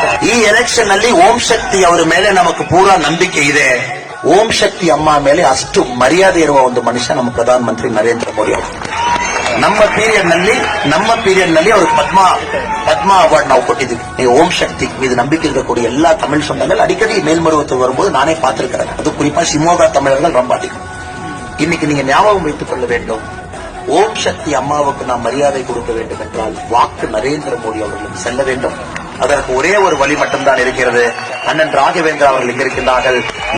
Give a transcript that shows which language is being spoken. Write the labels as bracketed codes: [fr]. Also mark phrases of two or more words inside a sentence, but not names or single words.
[kn] ಈ ಎಲೆಕ್ಷನ್ ಅಲ್ಲಿ ಓಂ ಶಕ್ತಿ ಅವರ ಮೇಲೆ ನಮಗೆ ಪೂರಾ ನಂಬಿಕೆ ಇದೆ. ಓಂ ಶಕ್ತಿ ಅಮ್ಮ ಮೇಲೆ ಅಷ್ಟು ಮರ್ಯಾದೆ ಇರುವ ಒಂದು ಮನುಷ್ಯ ನಮ್ಮ ಪ್ರಧಾನಮಂತ್ರಿ ನರೇಂದ್ರ ಮೋದಿ ಅವರು. ನಮ್ಮ ಪೀರಿಯಡ್ ನಲ್ಲಿ ಅವ್ರಿಗೆ ಪದ್ಮ ಅವಾರ್ಡ್ ನಾವು ಕೊಟ್ಟಿದ್ದೀವಿ. ನೀವು ಓಂ ಶಕ್ತಿ ಇದು ನಂಬಿಕೆ ಕೊಡಿ. ಎಲ್ಲಾ ತಮಿಳ್ [ta] சொந்தங்கள் அடிக்கடி மேல்மருவத்துக்கு வரும்போது நானே பார்த்திருக்கிறேன். அது குறிப்பா சிமோகா தமிழர்கள் ரொம்ப அதிகம். இன்னைக்கு நீங்க ஞாபகம் வைத்துக் கொள்ள வேண்டும், ஓம் சக்தி அம்மாவுக்கு நாம் மரியாதை கொடுக்க வேண்டும் என்றால் வாக்கு நரேந்திர மோடி அவர்களுக்கு செல்ல வேண்டும். அதற்கு ஒரே ஒரு வழி மட்டும்தான் இருக்கிறது. அண்ணன் ராகவேந்திரா அவர்கள் இங்க இருக்கின்றார்கள்.